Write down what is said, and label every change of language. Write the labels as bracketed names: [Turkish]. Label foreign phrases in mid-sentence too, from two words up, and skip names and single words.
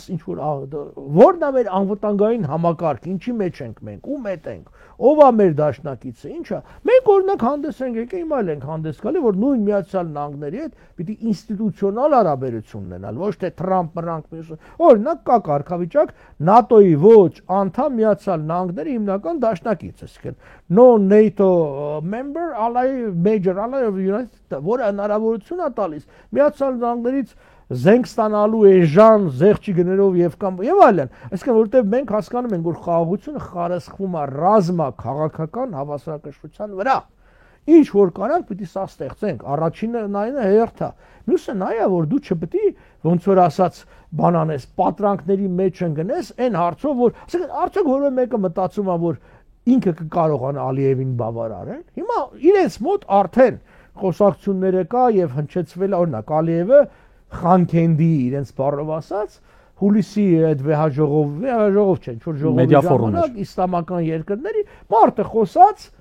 [Armenian] ինչ որ որն է մեր անվտանգային համակարգը, ինչի մեջ ենք մենք, ում հետ ենք, ով է մեր դաշնակիցը, ինչ է։ Մենք օրինակ հանդես ենք եկել, հիմա էլ ենք հանդես գալի, որ նույն Միացյալ Նահանգների հետ պիտի ինստիտուցիոնալ հարաբերություն ունենալ, ոչ թե Թրամփ-մրանք մյուս։ Օրինակ կա կարգավիճակ ՆԱՏՕ-ի ոչ անդամ Միացյալ Նահանգների հիմնական դաշնակիցը, այսինքն [English] non-NATO member, major ally of the United States, [Armenian] որը հնարավորություն է տալիս Միացյալ Նահանգներից զենք ստանալու էժան զեղչի գներով եւ այլն։ Այսինքն որովհետեւ մենք հասկանում ենք, որ խաղաղությունը խարսխվում է ռազմա քաղաքական հավասարակշռության վրա։ Ինչ որ կարանք պիտի սա ստեղծենք։ Առաջինը նայինը հերթա։ Մյուսը նա է, որ դու չպետք ոնց որ ասած բան անես, պատրանքների մեջ ընկնես այն հարցով, որ ասենք արդյոք որևէ մեկը մտածում է, որ ինքը կկարողանա Ալիևին բավարարել։ Հիմա իրենց մոտ արդեն խոսակցությունները կա եւ հնչեցվել է օրինակ Ալիևը Խանքենդի իրենց բառով ասած հուլիսի այդ վեհաժողով չէ, ինչ որ ժողովի ժամանակ իսլամական երկրների մարդը խոսած